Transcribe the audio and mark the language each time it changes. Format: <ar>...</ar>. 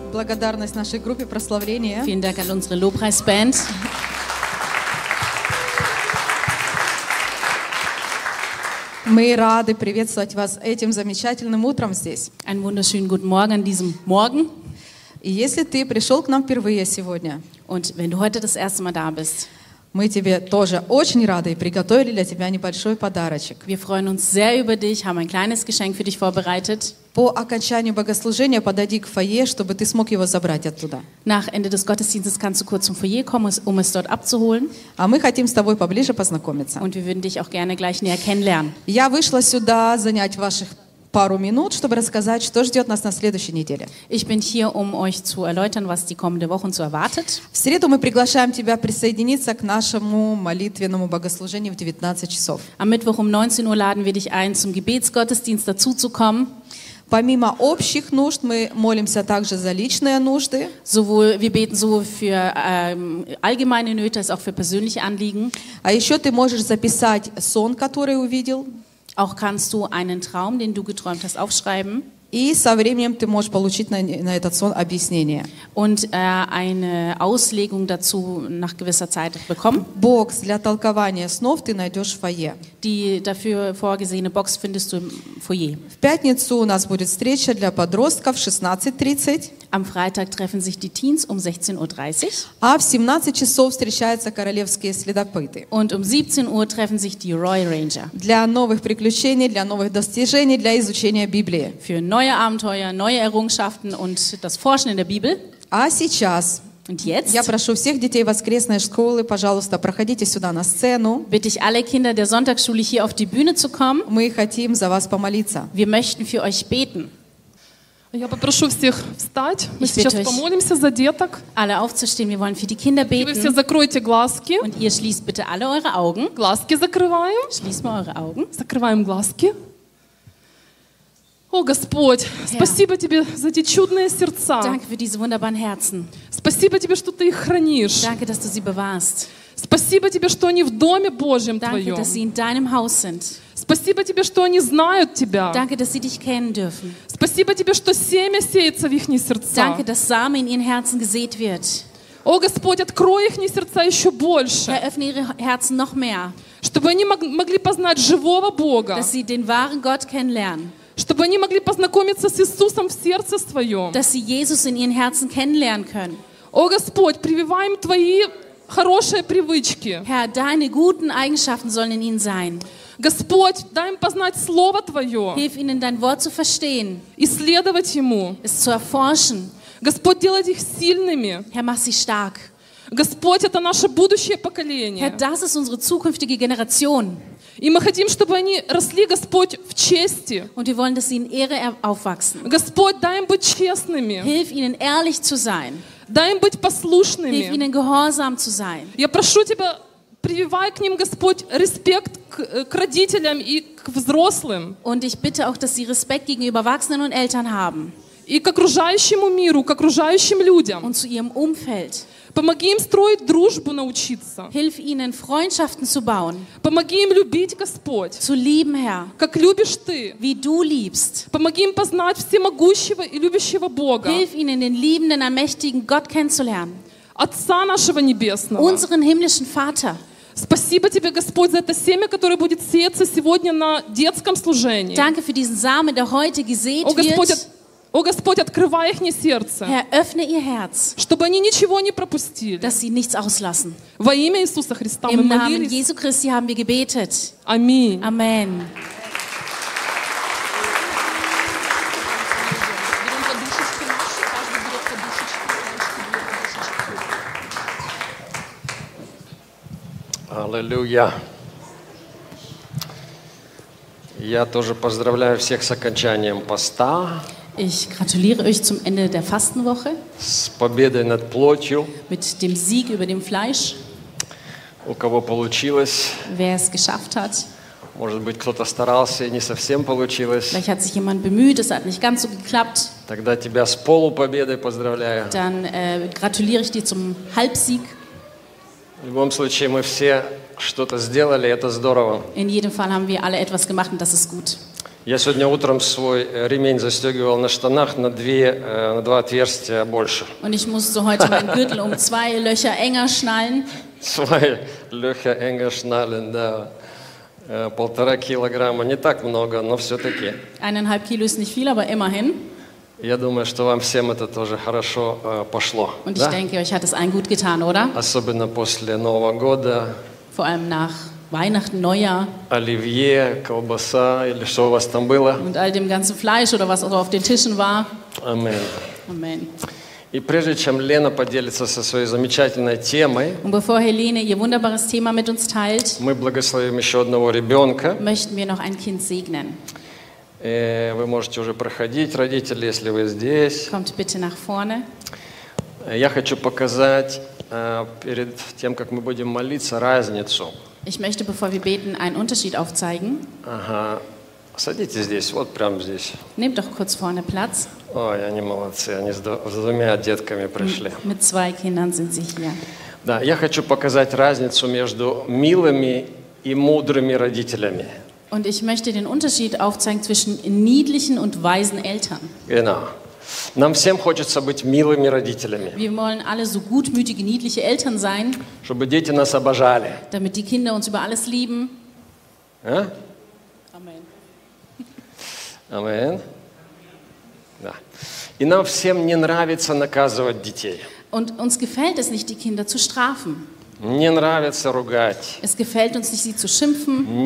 <ru>Благодарность нашей группе прославления.</ru> <de>Vielen Dank an unsere Lobpreisband.</de> <ru>Мы рады приветствовать вас этим замечательным утром здесь.</ru> <de>Einen wunderschönen guten Morgen an diesem Morgen.</de> <ru>И если ты пришел к нам впервые сегодня,</ru> <de>und wenn du heute das erste Mal da bist,</de> <ru>мы тебе тоже очень рады и приготовили для тебя небольшой подарочек.</ru> <de>Wir freuen uns sehr über dich, haben ein kleines Geschenk für dich vorbereitet.</de> <ru>По окончанию богослужения подойди к фойе, чтобы ты смог его забрать оттуда.</ru> <de>Nach Ende des Gottesdienstes kannst du kurz zum Foyer kommen, um es dort abzuholen.</de> <ru>А мы хотим с тобой поближе познакомиться.</ru> <de>Und wir würden dich auch gerne gleich näher kennenlernen.</de> <ru>Я вышла сюда занять ваших пару минут, чтобы рассказать, что ждет нас на следующей неделе.</ru> <de>Ich bin hier, um euch zu erläutern, was die kommende Woche zu erwartet.</de> <ru>В среду мы приглашаем тебя присоединиться к нашему молитвенному богослужению в 19 часов.</ru> <de>Am Mittwoch um 19 Uhr laden wir dich ein, zum Gebetsgottesdienst dazuzukommen.</de> <ru>Помимо общих нужд, мы молимся также за личные нужды.</ru> <de>Sowohl, wir beten sowohl für allgemeine Nöte, als auch für persönliche Anliegen.</de> <ru>А еще ты можешь записать сон, который увидел.</ru> <de>Auch kannst du einen Traum, den du geträumt hast, aufschreiben.</de> <ru>И со временем ты можешь получить на этот сон объяснение.</ru> <de>Und eine Auslegung dazu nach gewisser Zeit bekommen.</de> <ru>Box для толкования снов ты найдешь в фойе.</ru> <de>Die dafür vorgesehene Box findest du im Foyer.</de> <ru>В пятницу у нас будет встреча для подростков в 16:30.</ru> <de>Am Freitag treffen sich die Teens um 16:30 Uhr.</de> <ru>А в 17 часов встречаются королевские следопыты.</ru> <de>Und um 17 Uhr treffen sich die Royal Ranger.</de> <ru>Для новых приключений, для новых достижений, для изучения Библии.</ru> <de>Für neue Abenteuer, neue Errungenschaften und das Forschen in der Bibel.</de> <ru>А сейчас.</ru> <de>Und jetzt?</de> <ru>Я прошу всех детей воскресной школы, пожалуйста, проходите сюда на сцену.</ru> <de>Bitte ich alle Kinder der Sonntagsschule hier auf die Bühne zu kommen.</de> <ru>Мы хотим за вас помолиться.</ru> <de>Wir möchten für euch beten.</de> <ru>Я попрошу всех встать. Мы сейчас помолимся за деток.</ru> <de>Alle aufzustehen, wir wollen für die Kinder beten.</de> <ru>И вы все закройте глазки.</ru> <de>Und ihr schließt bitte alle eure Augen.</de> <ru>Глазки закрываем.</ru> <de>Schließt mal eure Augen.</de> <ru>Закрываем глазки. О, Господь, Herr, спасибо Тебе за эти чудные сердца.</ru> <de>Danke für diese wunderbaren Herzen.</de> <ru>Спасибо Тебе, что Ты их хранишь.</ru> <de>Danke, dass du sie bewahrst.</de> <ru>Спасибо Тебе, что они в доме Божьем</ru> <de>Danke,</de> <ru>Твоем.</ru> <de>Dass sie in deinem Haus sind.</de> <ru>Спасибо Тебе, что они знают Тебя.</ru> <de>Danke, dass sie dich kennen dürfen.</de> <ru>Спасибо Спасибо тебе, что семя сеется в их сердца.</ru> <de>Danke, dass Samen in ihren Herzen gesät wird.</de> <ru>О, Господь, открой их сердца еще больше.</ru> <de>Eröffne ihre Herzen noch mehr.</de> <ru>Чтобы они могли познать живого Бога.</ru> <de>Dass sie den wahren Gott kennenlernen.</de> <ru>Чтобы они могли познакомиться с Иисусом в сердце своем.</ru> <de>Dass sie Jesus in ihren Herzen kennenlernen können.</de> <ru>О, Господь, прививай им твои хорошие привычки.</ru> <de>Herr, deine guten Eigenschaften sollen in ihnen sein.</de> <ru>Господь, дай им познать Слово Твое.</ru> <de>Hilf ihnen, dein Wort zu verstehen.</de> <ru>Исследовать ему.</ru> <de>Es zu erforschen.</de> <ru>Господь, делай их сильными.</ru> <de>Herr, mach sie stark.</de> <ru>Господь, это наше будущее поколение.</ru> <de>Herr, das ist unsere zukünftige Generation.</de> <ru>И мы хотим, чтобы они росли, Господь, в чести.</ru> <de>Und wir wollen, dass sie in Ehre aufwachsen.</de> <ru>Господь, дай им быть честными.</ru> <de>Hilf ihnen, ehrlich zu sein.</de> <ru>Дай им быть послушными.</ru> <de>Hilf ihnen, gehorsam zu sein.</de> <ru>Я прошу тебя, прививай к ним, Господь, респект к родителям и к взрослым.</ru> <de>Und ich bitte auch, dass sie Respekt gegenüber Erwachsenen und Eltern haben.</de> <ru>И к окружающему миру, к окружающим людям.</ru> <de>Und zu ihrem Umfeld.</de> <ru>Помоги им строить дружбу научиться.</ru> <de>Hilf ihnen, Freundschaften zu bauen.</de> <ru>Помоги им любить, Господь.</ru> <de>Zu lieben, Herr.</de> <ru>Как любишь ты.</ru> <de>Wie du liebst.</de> <ru>Помоги им познать всемогущего и любящего Бога.</ru> <de>Hilf ihnen, den liebenden, allmächtigen Gott kennenzulernen.</de> <ru>Отца нашего небесного.</ru> <de>Unseren himmlischen Vater.</de> <ru>Спасибо тебе, Господь, за это семя, которое будет сеяться сегодня на детском служении.</ru> <de>Danke für diesen Samen, der heute gesät wird.</de> <ru>О, Господь, открывай их сердце.</ru> <de>Herr, öffne ihr Herz.</de> <ru>Чтобы они ничего не пропустили.</ru> <de>Dass sie nichts auslassen.</de> <ru>Во имя Иисуса Христа мы молились.</ru> <de>Im Namen Jesu Christi haben wir gebetet.</de> <ru>Аминь.</ru> <de>Amen.</de> <ru>Аллилуйя. Я тоже поздравляю всех с окончанием поста.</ru> <de>Ich gratuliere euch zum Ende der Fastenwoche.</de> <ru>С победой над плотью.</ru> <de>Mit dem Sieg über dem Fleisch.</de> <ru>У кого получилось?</ru> <de>Wer es geschafft hat?</de> <ru>Может быть, кто-то старался и не совсем получилось.</ru> <de>Vielleicht hat sich jemand bemüht, es hat nicht ganz so geklappt.</de> <ru>Тогда тебя с полупобедой поздравляю.</ru> <de>Dann gratuliere ich dir zum Halbsieg.</de> <ru>В любом случае, мы все что-то сделали, это здорово.</ru> <de>In jedem Fall haben wir alle etwas gemacht, und das ist gut.</de> <ru>Я сегодня утром свой ремень застегивал на штанах на два отверстия больше.</ru> <de>Und ich musste heute meinen Gürtel um zwei Löcher enger schnallen. Zwei Löcher enger schnallen, да.</de> <ru>1,5 kilograms, не так много, но все-таки.</ru> <de>1,5 kilo ist nicht viel, aber immerhin.</de> <ru>Я думаю, что вам всем это тоже хорошо пошло.</ru> <de>Und ich denke, euch hat es allen gut getan, oder?</de> <ru>Особенно после Нового года.</ru> <de>Vor allem nach Weihnachten, Neujahr.</de> <ru>Оливье, колбаса или что у вас там было?</ru> <de>Und all dem ganzen Fleisch oder was auch auf den Tischen war. Amen. Amen.</de> <ru>И прежде чем Лена поделится со своей замечательной темой,</ru> <de>Und bevor Helene ihr wunderbares Thema mit uns teilt,</de> <ru>мы благословим еще одного ребенка.</ru> <de>Möchten wir noch ein Kind segnen.</de> <ru>Вы можете уже проходить, родители, если вы здесь.</ru> <de>Kommt bitte nach vorne.</de> <ru>Я хочу показать перед тем, как мы будем молиться, разницу.</ru> <de>Ich möchte, bevor wir beten, einen Unterschied aufzeigen.</de> <ru>Ага. Садитесь здесь, вот прямо здесь.</ru> <de>Nehmt doch kurz vorne Platz.</de> <ru>Ой, они молодцы, они с двумя детками пришли.</ru> <de>Mit zwei Kindern sind sie hier.</de> <ru>Да, я хочу показать разницу между милыми и мудрыми родителями.</ru> <de>Und ich möchte den Unterschied aufzeigen zwischen niedlichen und weisen Eltern. Genau.</de> <ru>Нам всем хочется быть милыми родителями.</ru> <de>Wir wollen alle so gutmütige, niedliche Eltern sein.</de> <ru>Чтобы дети нас обожали.</ru> <de>Damit die Kinder uns über alles lieben. Ja? Amen. Amen. Да.</de> <ru>И нам всем не нравится наказывать детей.</ru> <de>Und uns gefällt es nicht, die Kinder zu strafen.</de> <ru>Не нравится ругать.</ru> <de>Es gefällt uns nicht, sie zu schimpfen.</de>